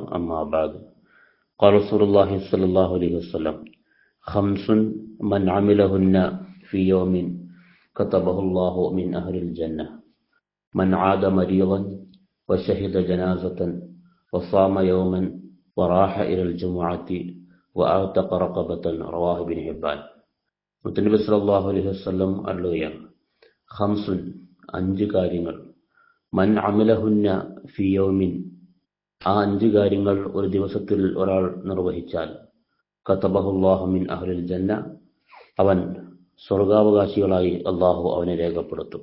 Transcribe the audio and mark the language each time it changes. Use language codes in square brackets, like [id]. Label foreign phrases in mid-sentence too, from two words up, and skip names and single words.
[ar] أما بعد، قال رسول الله صلى الله عليه وسلم: خمس من عملهن في يوم كتبه الله من أهل الجنة: من عاد مريضا وشهد جنازة وصام يوما وراح إلى الجمعة وأعتق رقبة. رواه ابن حبان. [ml] മുത്തനബി [ar] صلى الله عليه وسلم [ml] അരുളുകയാണ്: ഖംസുൻ, 5 കാര്യങ്ങൾ, [ar] من عملهن في يوم, [ml] ആ 5 കാര്യങ്ങൾ ഒരു ദിവസത്തിൽ ഒരാൾ നിർവഹിച്ചാൽ, [ar] كتبه الله من أهل الجنة, [ml] അവൻ സ്വർഗാവകാശികളായി അള്ളാഹു അവനെ രേഖപ്പെടുത്തും.